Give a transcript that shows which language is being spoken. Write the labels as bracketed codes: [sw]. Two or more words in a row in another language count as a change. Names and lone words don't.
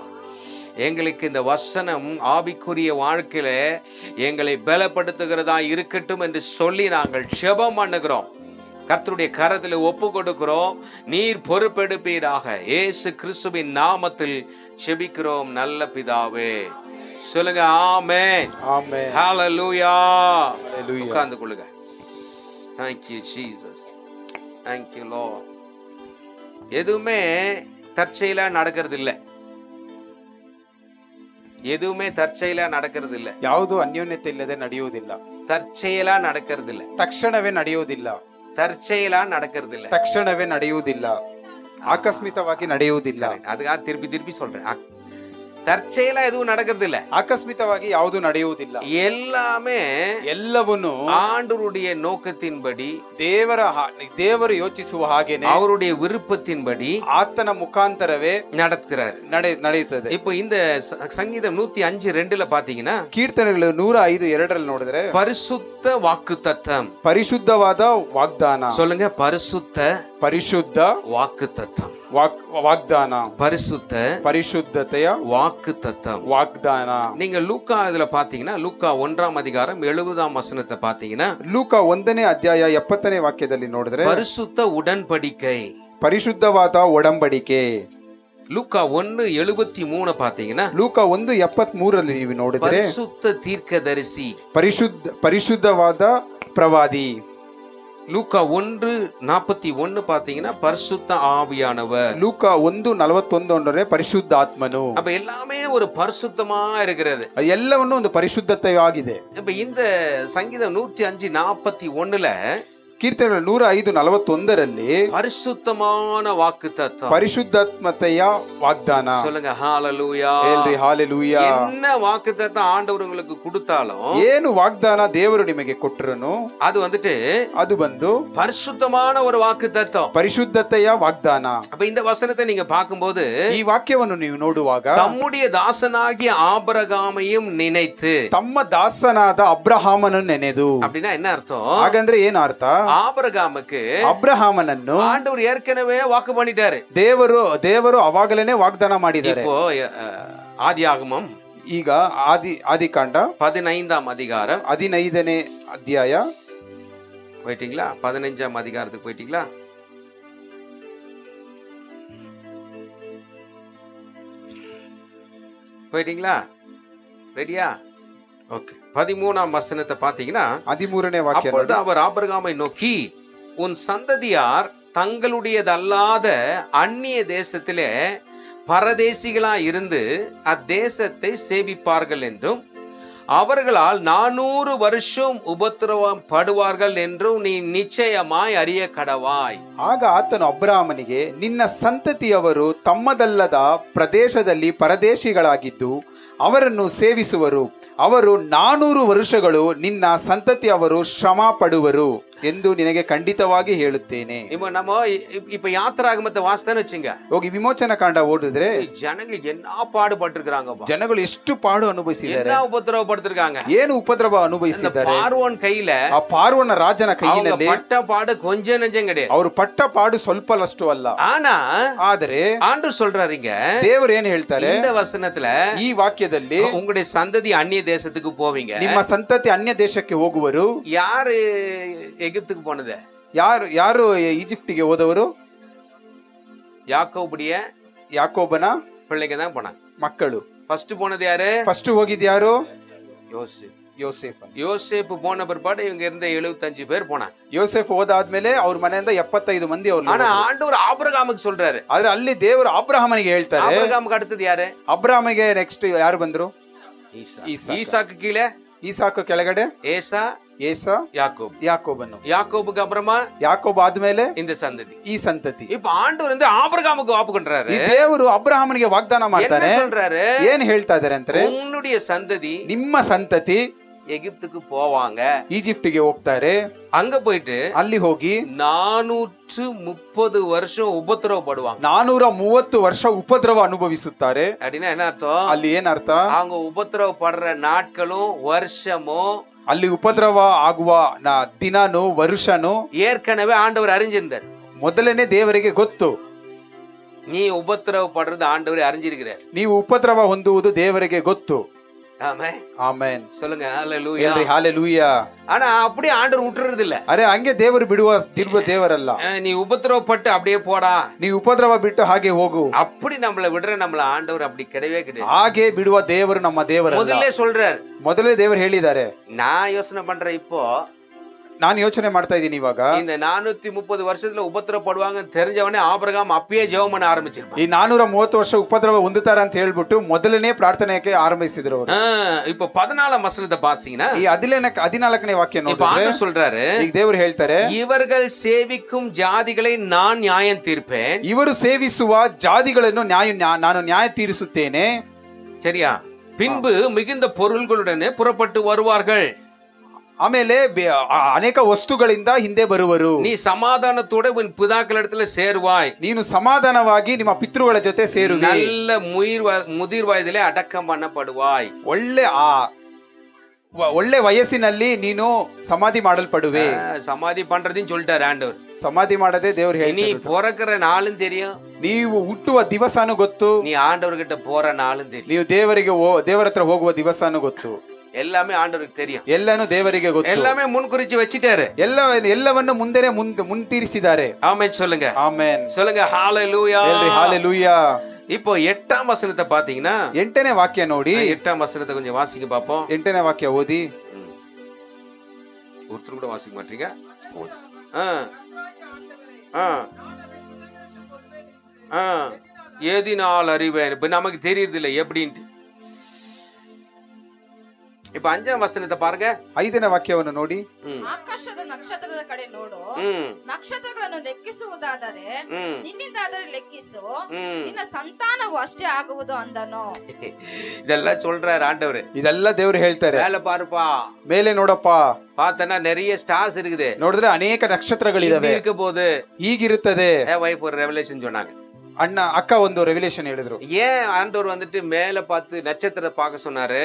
[ta] எங்களுக்கு இந்த வசனம் ஆவிக்குரிய வாழ்க்கையில எங்களை பலப்படுத்துகிறதா இருக்கட்டும் என்று சொல்லி நாங்கள் ஜெபம் பண்ணுகிறோம். கர்த்தருடைய கரத்தில் ஒப்பு கொடுக்கிறோம். நீர் பொறுப்பெடுப்பீராக. இயேசு கிறிஸ்துவின் நாமத்தில் ஜெபிக்கிறோம் நல்ல பிதாவே. சொல்லுங்க ஆமென். ஆமென். ஹalleluya. ஹalleluya. உட்கார்ந்து கொள்ளுங்க. [en] Thank you Jesus. Thank you Lord. [ta] எதுவுமே தற்செயலா நடக்கிறது இல்ல. எதுவுமே தற்செயலா நடக்கிறது ಇಲ್ಲ. [kn] ಯಾವುದು ಅನ್ಯೋನ್ಯತೆ ಇಲ್ಲದೆ ನಡೆಯುವುದಿಲ್ಲ. [ta] தற்செயலா நடக்கிறதில்ல. [kn] ತಕ್ಷಣವೇ ನಡೆಯುವುದಿಲ್ಲ. [ta] தற்செயலா நடக்கிறதில்ல. [kn] ತಕ್ಷಣವೇ ನಡೆಯುವುದಿಲ್ಲ. ಆಕಸ್ಮಿಕವಾಗಿ ನಡೆಯುವುದಿಲ್ಲ. ಅದಕ್ಕೆ ತಿರುಪಿ [ta] சொல்றேன். தற்செயலா எதுவும் நடக்கிறதில்ல. [kn] ಆಕಸ್ಮಿಕವಾಗಿ ಯಾವುದು ನಡೆಯುವುದಿಲ್ಲ. [ta] எல்லாமே [kn] ಎಲ್ಲವನ್ನೂ [ta] ஆண்டவருடைய நோக்கத்தின்படி [kn] ದೇವರು ಯೋಚಿಸುವ ಹಾಗೇನೆ [ta] அவருடைய விருப்பத்தின்படி [kn] ಆತನ ಮುಖಾಂತರವೇ [ta] நடத்துறாரு, [kn] ನಡೆಯುತ್ತದೆ. [ta] இப்போ இந்த சங்கீதம் 105:2 பாத்தீங்கன்னா, [kn] ಕೀರ್ತನೆಗಳು 105:2 ನೋಡಿದ್ರೆ [ta] பரிசுத்த வாக்குத்தத்தம், [kn] ಪರಿಶುದ್ಧವಾದ ವಾಗ್ದಾನ. [ta] சொல்லுங்க ಪರಿಶುದ್ಧ வாக்குத்தத்தம். [kn] ವಾಗ್ದಾನ, ಪರಿಶುದ್ಧತೆಯ வாக்குத்தத்தம், ವಾಗ್ದಾನ. [ta] நீங்க லூக்கா இதுல பாத்தீங்கன்னா, லூக்கா 1:70 பாத்தீங்கன்னா, [kn] ಲೂಕಾ 1ನೇ ಅಧ್ಯಾಯ 70ನೇ ವಾಕ್ಯದಲ್ಲಿ ನೋಡಿದ್ರೆ [ta] பரிசுத்த உடன்படிக்கை, [kn] ಪರಿಶುದ್ಧವಾದ ಒಡಂಬಡಿಕೆ. [ta] லூக்கா 1:73 பாத்தீங்கன்னா, [kn] ಲೂಕಾ 1:73 ನೀವು ನೋಡಿದ್ರೆ [ta] பரிசுத்த தீர்க்கதரிசி, [kn] ಪರಿಶುದ್ಧವಾದ ಪ್ರವಾದಿ. [ta] லூக்கா 1:41 பாத்தீங்கன்னா பரிசுத்த ஆவியானவர். [kn] லூக்கா 1:41 ಪರಿಶುದ್ಧಾತ್ಮನು. [ta] அப்ப எல்லாமே ஒரு பரிசுத்தமா இருக்கிறது. [kn] ಎಲ್ಲವನ್ನೂ ಒಂದು ಪರಿಶುದ್ಧತೆಯಾಗಿದೆ. [ta] இப்ப இந்த சங்கீதம் 105:41 [kn] ಕೀರ್ತನೆಗಳು 105:41 [ta] பரிசுத்தமான வாக்குத்தத்தம், [kn] ಪರಿಶುದ್ಧಾತ್ಮತೆಯ ವಾಗ್ದಾನ. [ta] சொல்லுங்க ஹalleluya. [kn] ಹೇಳ್ರಿ ಹಾಲೆಲೂಯಾ. [ta] என்ன வாக்குத்தத்தம் ஆண்டவர் உங்களுக்கு கொடுத்தாலும், [kn] ಏನು ವಾಗ್ದಾನ ದೇವರು ನಿಮಗೆ ಕೊಟ್ಟರನು [ta] அது வந்துட்டு [kn] ಅದು ಬಂದು [ta] பரிசுத்தமான ஒரு வாக்குத்தத்தம், [kn] ಪರಿಶುದ್ಧತೆಯ ವಾಗ್ದಾನ. [ta] அப்ப இந்த வசனத்தை நீங்க பார்க்கும்போது, [kn] ಈ ವಾಕ್ಯವನ್ನು ನೀವು ನೋಡುವಾಗ [ta] தம்முடைய தாசனாகிய ஆபிரகாமையும் நினைத்து, [kn] ತಮ್ಮ ದಾಸನಾದ ಅಬ್ರಹಾಮನನ್ನು ನೆನೆದು. [ta] அப்படின்னா என்ன அர்த்தம்? [kn] ಹಾಗಂದ್ರೆ ಏನ್ ಅರ್ಥ? [ta] ஆபிரகாமுக்கு [kn] ಅಬ್ರಹಾಮನನ್ನು [ta] ஆண்டவர் ஏற்கனவே வாக்கு பண்ணிட்டாரு. [kn] ದೇವರು ಅವಾಗಲೇನೆ ವಾಗ್ದಾನ ಮಾಡಿದ್ದಾರೆ. [ta] இப்போ ஆதியாகமம், [kn] ಈಗ ಆದಿಕಾಂಡ [ta] 15th அதிகாரம் [kn] 15ನೇ ಅಧ್ಯಾಯ [ta] போயிட்டீங்களா? 15th அதிகாரத்துக்கு போயிட்டீங்களா? போயிட்டீங்களா? ரெடியா? ஓகே. 13th வசனத்தை பாத்தீங்கன்னா, [kn] 13ನೇ ವಾಕ್ಯ. [ta] அப்பொழுது அவர் ஆபிரகாமை நோக்கி, உன் சந்ததியார் தங்களுடையதல்லாத அந்நிய தேசத்திலே பரதேசிகளா இருந்து அத்தேசத்தை சேவிப்பார்கள் என்றும், அவர்களால் 400 வருஷம் உபத்திரவம் படுவார்கள் என்றும் நீ நிச்சயமாய் அறிய கடவாய். [kn] ಆಗ ಆತನು ಅಬ್ರಹಾಮನಿಗೆ, ನಿನ್ನ ಸಂತತಿಯವರು ತಮ್ಮದಲ್ಲದ ಪ್ರದೇಶದಲ್ಲಿ ಪರದೇಶಿಗಳಾಗಿದ್ದು ಅವರನ್ನು ಸೇವಿಸುವರು. ಅವರು 400 ವರ್ಷಗಳು ನಿನ್ನ ಸಂತತಿಯವರು ಶ್ರಮ ಪಡುವರು ಎಂದು ನಿನಗೆ ಖಂಡಿತವಾಗಿ ಹೇಳುತ್ತೇನೆ. [ta] இப்ப யாத்திராகமத்தை வாசித்தேன்னு வச்சுங்க, [kn] ಹೋಗಿ ವಿಮೋಚನ ಕಾಂಡ ಓದಿದ್ರೆ [ta] ಜನಗಳು என்ன பாடுபட்டிருக்காங்க, [kn] ಜನಗಳು ಎಷ್ಟು ಪಾಡು ಅನುಭವಿಸಿದ್ದಾರೆ, [ta] என்ன உபத்திரவப்படுத்திருக்காங்க, [kn] ಏನು ಉಪದ್ರವ ಅನುಭವಿಸಿದ್ದಾರೆ. [ta] பார்வோன் கையில, [kn] ಆ ಪಾರ್ವನ ರಾಜನ ಕೈಯಲ್ಲಿ [ta] பட்ட பாடு கொஞ்சம் நெஞ்சம் கிடையாது. [kn] ಅವರು ಪಟ್ಟ ಪಾಡು ಸ್ವಲ್ಪಲಷ್ಟು ಅಲ್ಲ. ಆದರೆ [ta] ஆண்டவர் சொல்றாருங்க, [kn] ದೇವರು ಏನ್ ಹೇಳ್ತಾರೆ [ta] இந்த வசனத்துல, [kn] ಈ ವಾಕ್ಯದಲ್ಲಿ [ta] உங்களுடைய சந்ததி அந்நிய தேசத்துக்கு போவீங்க. [kn] ನಿಮ್ಮ ಸಂತತಿ ಅನ್ಯ ದೇಶಕ್ಕೆ ಹೋಗುವರು. [ta] யாரு எகிப்துக்கு போனது? [kn] ಯಾರು ಈಜಿಪ್ಟಿಗೆ ಹೋದವರು? ಯಾಕೋಬನ [ta] பிள்ளைங்க தான் போனாங்க, [kn] ಮಕ್ಕಳು. [ta] ஃபர்ஸ்ட் போனது யாரு? [kn] ಫಸ್ಟ್ ಹೋಗಿದ್ ಯಾರು? [ta] யோசேப்பு போன பிற்பாடு இவங்க இருந்த 75 பேர் போனாங்க. [kn] ಯೋಸೇಫ್ ಹೋದಾದ್ಮೇಲೆ ಅವ್ರ ಮನೆಯಿಂದ 75 ಮಂದಿ ಅವ್ರು. [ta] ஆனா ஆண்டவர் ஆபிரகாமுக்கு சொல்றாரு. [kn] ಆದ್ರೆ ಅಲ್ಲಿ ದೇವರು ಅಬ್ರಹಾಮನಿಗೆ ಹೇಳ್ತಾರೆ. [ta] ஆபிரகாமுக்கு அடுத்தது ಯಾರು? [kn] ಅಬ್ರಹಾಮಿಗೆ ನೆಕ್ಸ್ಟ್ ಯಾರು ಬಂದ್ರು? [ta] ஈசாக்கு கீழே, [kn] ಈಸಾಕು ಕೆಳಗಡೆ ಏಸಾ, ಯಾಕೋಬನು. [ta] யாக்கோபுக்கு அப்புறமா [kn] ಯಾಕೋಬ್ ಆದ್ಮೇಲೆ [ta] இந்த சந்ததி, [kn] ಈ ಸಂತತಿ. [ta] இப்ப ஆண்டவர் வந்து ஆபிரகாமுக்கு வாக்கு பண்றாரு. [kn] ದೇವರು ಅಬ್ರಹಾಮನಿಗೆ ವಾಗ್ದಾನ ಮಾಡ್ತಾರೆ. [ta] சொல்றாரு, [kn] ಏನ್ ಹೇಳ್ತಾ ಇದಾರೆ ಅಂದ್ರೆ, [ta] உன்னுடைய சந்ததி, [kn] ನಿಮ್ಮ ಸಂತತಿ [ta] எகிப்துக்கு போவாங்க. [kn] ಈಜಿಪ್ಟಿಗೆ ಹೋಗ್ತಾರೆ. [ta] அங்க போயிட்டு [kn] ಅಲ್ಲಿ ಹೋಗಿ [ta] 430 வருஷம் உபத்திரவப்படுவாங்க. [kn] 430 ವರ್ಷ ಉಪದ್ರವ ಅನುಭವಿಸುತ್ತಾರೆ. [ta] அப்படின்னா என்ன அர்த்தம்? [kn] ಅಲ್ಲಿ ಏನ್ ಅರ್ಥ? [ta] அவங்க உபத்திரவப்படுற நாட்களும் வருஷமும் [kn] ಅಲ್ಲಿ ಉಪದ್ರವ ಆಗುವ ದಿನನು ವರುಷನು [ta] ஏற்கனவே ಆண்டவர் அறிஞ்சிருந்தார். [kn] ಮೊದಲನೇ ದೇವರಿಗೆ ಗೊತ್ತು. [ta] நீ உபத்திரவப்படுறது ஆண்டவரே அறிஞ்சிருக்கிறார். [kn] ನೀವು ಉಪದ್ರವ ಹೊಂದುವುದು ದೇವರಿಗೆ ಗೊತ್ತು. [ta] ஆமென். [kn] ಆಮೆನ್. [ta] சொல்லுங்க ஹalleluya. [kn] ಹೇಳ್ರಿ ஹalleluya. [ta] ஆனா அப்படியே ஆண்டவர் விட்டுறது இல்ல. [kn] ಅರೆ ಹಂಗೆ ದೇವರು ಬಿಡುವ ದೇವರಲ್ಲ. [ta] நீ உபத்திரவப்பட்டு அப்படியே போடா, [kn] ನೀವು ಉಪದ್ರವ ಬಿಟ್ಟು ಹಾಗೆ ಹೋಗು, [ta] அப்படி நம்மள விடுற நம்மள ஆண்டவர் அப்படி கிடையவே கிடையாது. [kn] ಹಾಗೆ ಬಿಡುವ ದೇವರು ನಮ್ಮ ದೇವರಲ್ಲ. [ta] முதல்ல சொல்றார். [kn] ಮೊದಲೇ ದೇವರು ಹೇಳಿದ್ದಾರೆ. [ta] நான் யோசனை பண்றேன், இப்போ [kn] ನಾನು ಯೋಚನೆ ಮಾಡ್ತಾ ಇದ್ದೀನಿ ಇವಾಗ, [ta] இந்த 430 வருஷத்துல உபத்திரப்படுவாங்க தெரிஞ்சவனே ஆபிரகாம் அப்பயே ஜெபம் பண்ண ஆரம்பிச்சிருப்பான். [kn] ಈ 430 ವರ್ಷ ಉಪದ್ರವ ಹೊಂದುತ್ತಾರೆ ಅಂತ ಹೇಳ್ಬಿಟ್ಟು ಮೊದಲನೇ ಪ್ರಾರ್ಥನೆಗೆ ಆರಂಭಿಸಿದ್ರು ಅವರು. [ta] இப்போ 14 வசனத்தை பாத்தீங்கன்னா [kn] ಈ 14ನೇ ವಾಕ್ಯ [ta] இப்போ [kn] ನೋಡಿದ್ರೆ [ta] ஆண்டவர் சொல்றாரு, [kn] ಈಗ ದೇವರು ಹೇಳ್ತಾರೆ, [ta] இவர்கள் சேவிக்கும் ஜாதிகளை நான் நியாயம் தீர்ப்பேன். [kn] ಇವರು ಸೇವಿಸುವ ಜಾತಿಗಳನ್ನು ನಾನು ನ್ಯಾಯ ತೀರಿಸುತ್ತೇನೆ. [ta] சரியா? பின்பு மிகுந்த பொருள்களுடனே புறப்பட்டு வருவார்கள். [kn] ಆಮೇಲೆ ಅನೇಕ ವಸ್ತುಗಳಿಂದ ಹಿಂದೆ ಬರುವರು. [ta] நீ சமாதானத்தோட உன் பிதாக்களிடத்துல சேருவாய். [kn] ನೀನು ಸಮಾಧಾನವಾಗಿ ನಿಮ್ಮ ಪಿತೃಗಳ ಜೊತೆ ಸೇರುವೆ. [ta] நல்ல முதிர் வயதிலே அடக்கம் பண்ணப்படுவாய். [kn] ಒಳ್ಳೆ ವಯಸ್ಸಿನಲ್ಲಿ ನೀನು ಸಮಾಧಿ ಮಾಡಲ್ಪಡುವೆ. [ta] சமாதி பண்றதுன்னு சொல்லிட்டாரு ஆண்டவர். [kn] ಸಮಾಧಿ ಮಾಡದೆ ದೇವ್ರು [ta] நீ [kn] ಹೇಳ್ತಾರೆ. [ta] பிறக்கிற நாளும் தெரியும், [kn] ನೀವು ಹುಟ್ಟುವ ದಿವಸನೂ ಗೊತ್ತು, [ta] நீ ಆண்டವர்கிட்ட போற நாளும் தெரியும். [kn] ನೀವು ದೇವರ ಹತ್ರ ಹೋಗುವ ದಿವಸನೂ ಗೊತ್ತು. [ta] எல்லாமே ஆண்டவருக்கு தெரியும். [kn] ಎಲ್ಲಾನು ದೇವರಿಗೆ ಗೊತ್ತು. [ta] எல்லாமே முன்குறிச்சு வச்சிட்டாரு. [kn] ಎಲ್ಲವನ್ನು ಮುಂತಿರಿಸಿದ್ದಾರೆ. [ta] ஆமென் சொல்லுங்க. [kn] ಆಮೆನ್. [ta] சொல்லுங்க ஹalleluya. [kn] ಹೇಳ್ರಿ ஹalleluya. [ta] இப்போ 8ஆம் வசனத்தை பாத்தீங்கன்னா [kn] 8ನೇ ವಾಕ್ಯ ನೋಡಿ. [ta] 8ஆம் வசனத்தை கொஞ்சம் வாசிங்க பாப்போம். [kn] 8ನೇ ವಾಕ್ಯ ಓದಿ. [ta] ஒருத்தர் கூட வாசிக்க மாட்டீங்க. ஏதினால் அறிவேன். இப்ப நமக்கு தெரியுது இல்ல எப்படின்ட்டு. இப்ப 5ஆம் வசனத்தை பாருங்க. [kn] 5ನೇ ವಾಕ್ಯವನ್ನು ನೋಡಿ. ಆಕಾಶದ ನಕ್ಷತ್ರದ ಕಡೆ ನೋಡು, ನಕ್ಷತ್ರಗಳನ್ನು ಲೆಕ್ಕಿಸುವುದಾದರೆ ನಿನ್ನಿಂದಾದರೆ ಲೆಕ್ಕಿಸು, ನಿನ್ನ ಸಂತಾನವು ಅಷ್ಟೇ ಆಗುವುದು ಅಂದನು. [ta] இதெல்லாம் சொல்றாரு ஆண்டவர். [kn] ಇದೆಲ್ಲ ದೇವರು ಹೇಳ್ತಾರೆ. [ta] மேல பாருப்பா, [kn] ಮೇಲೆ ನೋಡಪ್ಪ. [ta] பார்த்தனா நிறைய ஸ்டார்ஸ் இருக்குது. [kn] ನೋಡಿದ್ರೆ ಅನೇಕ ನಕ್ಷತ್ರಗಳಿದಾವೆ. [ta] இருக்க போது [kn] ಹೀಗಿರುತ್ತದೆ. [ta] வைஃப் ஒரு ரெவலேஷன் சொன்னாங்க. [kn] ಅಕ್ಕ ಒಂದು ರೆವಲ್ಯೂಷನ್ ಹೇಳಿದ್ರು. [ta] ஏன் ஆண்டவர் வந்துட்டு மேல பார்த்து நட்சத்திரத்தை பார்க்க சொன்னாரு?